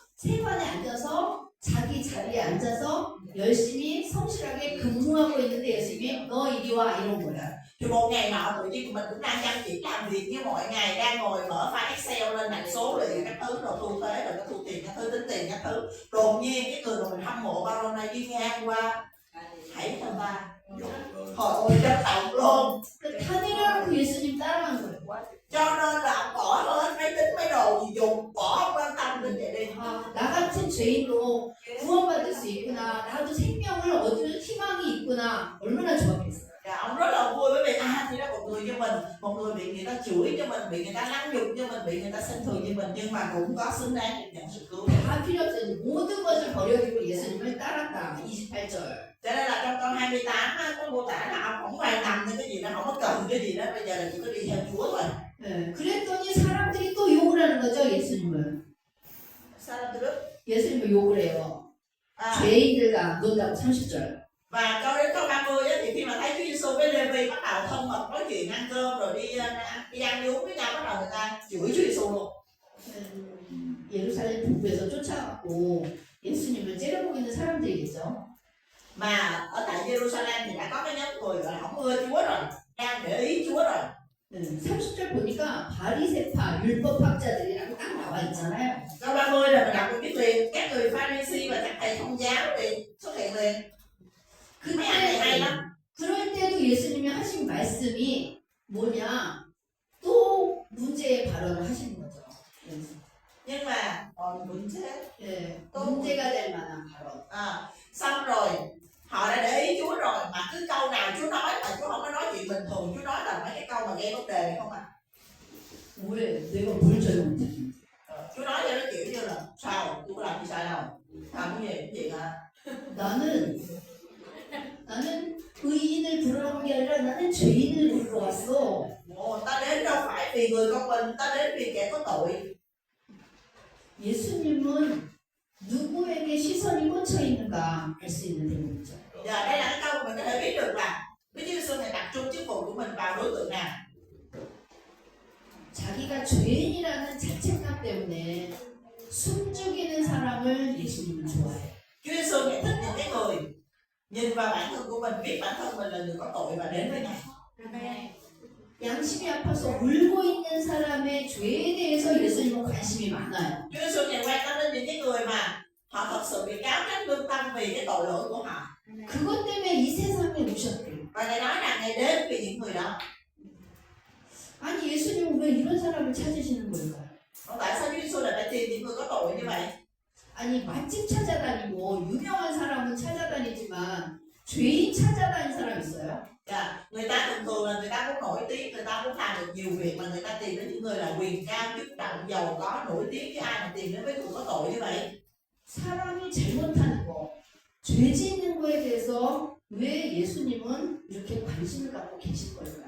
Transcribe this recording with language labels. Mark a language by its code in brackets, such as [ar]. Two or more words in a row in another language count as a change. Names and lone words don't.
[ko] 세관에 앉아서 자기 자리에 앉아서 열심히 성실하게 근무하고 있는데 예수님이 너 이리 와 이런 거야. [vi] Thì một ngày nọ tự nhiên mình cũng đang chăm chỉ làm việc như mọi ngày, đang ngồi mở file Excel lên đánh số rồi các thứ, rồi thu thuế, rồi thu tiền các thứ, tính tiền các thứ. Đột nhiên cái người mà mình hâm mộ bao lâu nay đi ngang qua, hãy cho ta. Hồi ôi chấn động luôn. [ko] 타내려고 예수님 따라간 거예요. [vi] Cho nên là ông bỏ hết máy tính máy đồ gì dùng, bỏ không quan tâm đến vậy đi. [ko] 아, 나 같은 죄인도 구원받을 수 있구나. 나도 생명을 얻을 희망이 있구나. 얼마나 좋았겠어요. [vi] Dạ, ông rất là vui bởi vì thì ra một người như mình, một người bị người ta chửi cho mình, bị người ta lăng nhục cho mình, bị người ta xem thường như mình, nhưng mà cũng có xứng đáng được nhận sự cứu. [ko] 다 필요 없어요. 모든 것을 버려두고 예수님을 따랐다. 28절. [vi] Cho nên là trong câu 28 á, có mô tả là ông không quan tâm đến cái gì đó, không có cần cái gì đó, bây giờ là chỉ có đi theo Chúa thôi. [ko] 네, 그랬더니 사람들이 또 욕을 하는 거죠, 예수님을. 사람들은 예수님을 욕을 해요. à, 죄인들과 논다고 30절. [vi] và câu đến câu 30 á, thì khi mà thấy Chúa Giêsu với Lê-vi bắt đầu thân mật nói chuyện ăn cơm rồi đi ăn đi uống với nhau, bắt đầu người ta chửi Chúa Giêsu luôn. [ko] 예루살렘 북부에서 쫓아갔고 예수님을 째려보고 있는 사람들이겠죠. [vi] Mà ở tại Jerusalem thì đã có cái nhóm người gọi là không ưa Chúa rồi, đang để ý Chúa rồi. [ko] 30절 보니까 바리새파 율법학자들이라고 딱 나와 있잖아요. [vi] Câu 30 là mình đọc được biết liền, các người Pha-ri-si và các thầy thông giáo thì xuất hiện liền. Cứ mấy anh này hay lắm. [ko] 그럴 때도 예수님이 하신 말씀이 뭐냐? 또 문제의 발언을 하시는 거죠. [vi] Nhưng mà còn vẫn thế. [ko] 예, 문제가 될 만한 발언. [vi] Xong rồi họ đã để ý Chúa rồi mà cứ câu nào Chúa nói mà Chúa không có nói chuyện bình thường, Chúa nói là mấy cái câu mà gây vấn đề này không à. [ko] 왜 내가 뭘 잘못했지? [vi] Chúa nói cho nó kiểu như là sao tôi có làm gì sai đâu, làm cái gì hả. [ko] 나는 의인을 부르러 온 게 아니라 나는 죄인을 부르러 왔어. [vi] Ta đến đâu phải vì người công bình, ta đến vì kẻ có tội. [ko] 예수님은 누구에게 시선이 꽂혀 있는가 알 수 있는 대목이죠. [vi] Giờ đây là cái câu mình có thể biết được là Đức Chúa Giêsu này tập trung chức vụ của mình vào đối tượng nào. [ko] 자기가 죄인이라는 자책감 때문에 숨죽이는 사람을 예수님은 좋아해요. [vi] Chúa Giêsu này thích những cái người nhìn vào bản thân của mình, biết bản thân mình là người có tội và đến với Ngài. [ko] 양심이 아파서 울고 있는 사람의 죄에 대해서 예수님은 관심이 많아요. [vi] Chúa Giêsu này quan tâm đến những cái người mà họ thật sự bị cáo trách lương tâm vì cái tội lỗi của họ. [ko] 그것 때문에 이 세상에 오셨대요. [vi] Và Ngài nói rằng Ngài đến vì những người đó. [ko] 아니 예수님은 왜 이런 사람을 찾으시는 걸까요? [vi] Tại sao Chúa Giêsu lại phải tìm những người có tội như vậy? [ko] 아니 맛집 찾아다니고 유명한 사람은 찾아다니지만 죄인 찾아다니는 사람 있어요? [vi] Người ta thường thường là người ta muốn nổi tiếng, người ta muốn làm được nhiều việc mà người ta tìm đến những người là quyền cao, chức trọng, giàu có, nổi tiếng, chứ ai mà tìm đến với người có tội như vậy? [ko] 사람이 잘못하는 거, 죄 짓는 거에 대해서 왜 예수님은 이렇게 관심을 갖고 계실 걸까요?